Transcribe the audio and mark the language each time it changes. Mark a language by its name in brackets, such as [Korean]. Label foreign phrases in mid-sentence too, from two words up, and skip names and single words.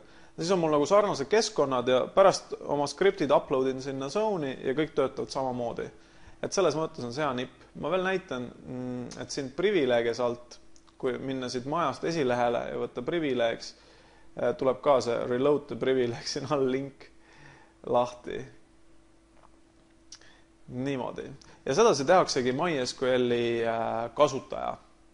[Estonian] Siis on mul nagu sarnased keskkonnad ja pärast oma skriptid uploadin sinna Zone'i ja kõik töötavad samamoodi. Et selles mõttes on see hea nipp. Ma veel näitan, et siin privileges alt, kui minna siit majast esilehele ja võtta privilegs, tuleb ka see [English] reload the privilege [Estonian] siin all link lahti. Niimoodi. Ja sedasi tehaksegi MySQL-i kasutaja.